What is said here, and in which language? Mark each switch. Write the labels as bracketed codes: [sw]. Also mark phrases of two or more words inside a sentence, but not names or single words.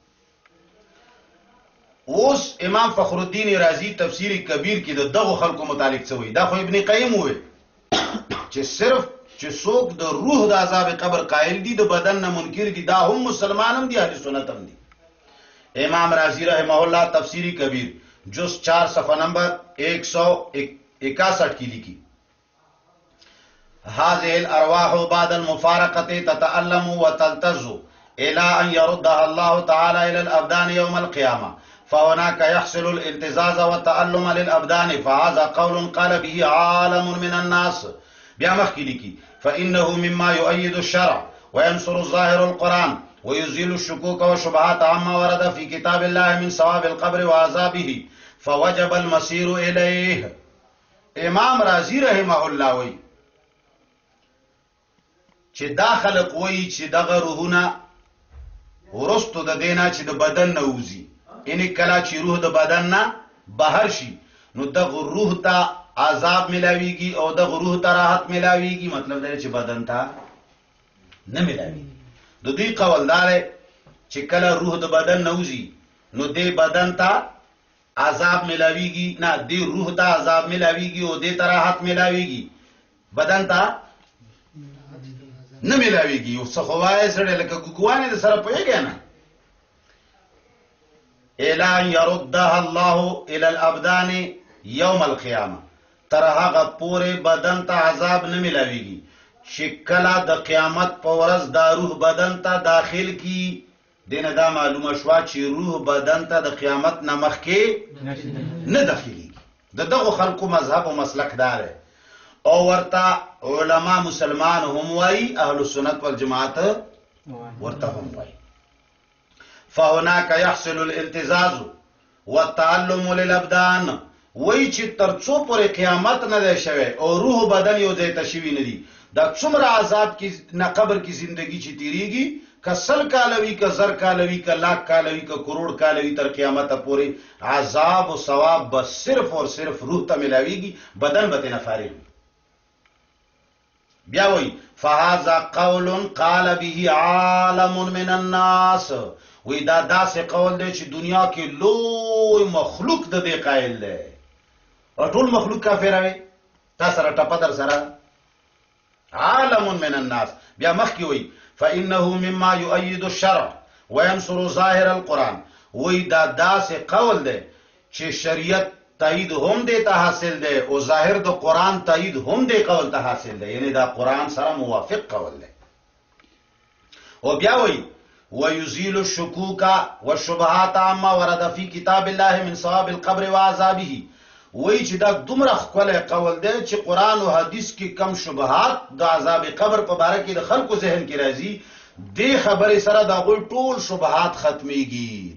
[ps] اوس امام فخر الدین رازی تفسیر کبیر کې د دغو خلکو متعلق څه وایي؟ دا خو ابن قیم وایي چې صرف چې څوک د روح د عذاب قبر قائل دي، د بدن نه منکر دي، دا هم مسلمان هم دي، اهل سنت هم دي. امام رازی [ar] رحمه الله [ps] تفسیر کبیر جز 4 صفحہ نمبر 161 کی لکھی: [ar] هذه الارواح بعد المفارقه تتألم وتلتز الى ان يردها الله تعالى الى الابدان يوم القيامه، فهناك يحصل الالتزاز والتألم للابدان، فهذا قول قال به عالم من الناس. [ps] بیا مخکی لکی: [ar] فانه مما يؤيد الشرع وينصر الظاهر القرآن ويزيل الشكوك والشبهات عما ورد في كتاب الله من ثواب القبر وعذابه، فوجب المسير إليه. [ps] امام رازی [ar] رحمه الله [ps] وی چې دا خلق وی چې دغه روحونه ورستو د دینا چې د بدن نه وځي، یعنی کله چې روح د بدن نه بهر شي نو دغه روح ته عذاب ملاویږي او دغه روح ته راحت ملاویږي. مطلب دا چې بدن ته نه ملاویږي. د دوی قول دا دی چې کله روح د بدن نه وځي نو دې بدن ته عذاب ملاویږي، نه دې روح ته عذاب ملاویږي او دې ته راحت ملاویږي، بدن ته نه ملاویږي. او څه خو وایي سړی لکه ګوګوانې د سره پوهېږې نه. [ar] الا يردها الله الى الابدان يوم القيامه، [ps] تر هغه پورې بدن ته عذاب نه ملاویږي چې کله د قیامت په ورځ دا روح بدن ته داخل کی. دینه دا معلومه شوه چې روح بدن ته د قیامت نه مخکې نه داخليږي. د دغو خلکو مذهب او مسلک دا دی، او ورته علما مسلمان هم وایي، اهل سنت والجماعت ورته هم وایي. [ar] فهناك يحصل الالتزاز والتعلم للابدان، [ps] وایي چې تر څو پورې قیامت نه دی شوی او روح بدن یو ځای ته شوي نه دي، دا څومره عذاب کې نه قبر کې زندگی چې تیریږي، که 100 کاله وي، که 1000 کاله وي، که 100,000 کاله وي، که کروڑ کاله وي، تر قیامت پورې عذاب او ثواب بس [ur] صرف اور صرف [ps] روح ته ملاویږي، بدن به ترې نه فارغ وي. بیا وایي: [ar] فهذا قول قال به عالم من الناس، [ps] وی دا داسې قول دی چې دنیا کې لوی مخلوق د دې قائل دی، او ټول مخلوق کافر وي. تا سره ټپه در سره [ar] عالم من الناس. [ps] بیا مخکې وایي: [ar] فإنه مما يؤيد الشرع وينصر ظاهر القرآن، [ps] وی دا داسې قول دی چې شریعت تایید هم دې ته حاصل دی او ظاهر د قرآن تایید هم دې قول ته حاصل دی، یعنی دا قرآن سره موافق قول دی. او بیا وایي: [ar] ويزيل الشكوك والشبهات عما ورد في كتاب الله من ثواب القبر وعذابه، [ps] وایي چې دا دومره ښکلی قول دی چې قرآن او حدیث کې کم شبهات د عذاب قبر په باره کې د خلکو ذهن کې راځي، دې خبرې سره د هغوی ټول شبهات ختمیږي.